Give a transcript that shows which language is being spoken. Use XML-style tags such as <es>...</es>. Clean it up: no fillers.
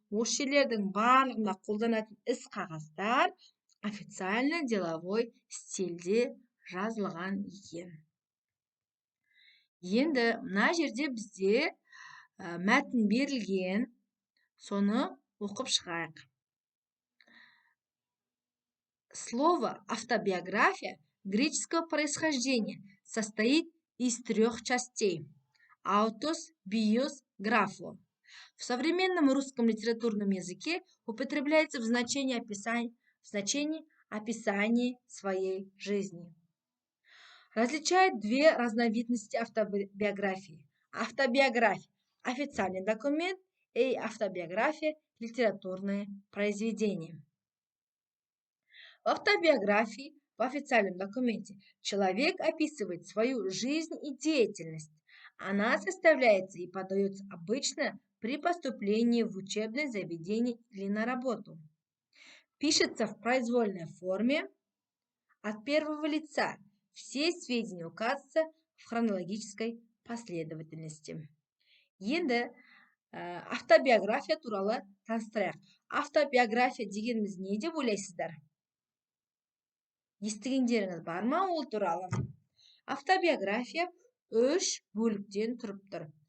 <kk>Осы жерлердің барлығында қолданатын іс-қағаздар официально деловой стильде жазылған екен. Енді мына жерде бізде мәтін берілген, соны оқып шығайық.</kk> <ru>Слово автобиография греческого происхождения состоит из 3 частей. Аутос, биос, графо. В современном русском литературном языке употребляется в значении описания своей жизни. Различает 2 разновидности автобиографии. Автобиография – официальный документ, и автобиография – литературное произведение. В автобиографии, в официальном документе, человек описывает свою жизнь и деятельность. Она составляется и подается обычно при поступлении в учебное заведение или на работу. Пишется в произвольной форме от первого лица. Все сведения указываются в хронологической последовательности.</ru> <kk>Енді автобиография туралы таныстырайық. Автобиография дегеніміз не деп ойлайсыздар? Естігендеріңіз бар ма ол туралы? Автобиография 3 бөліктен тұрып тұр.</kk>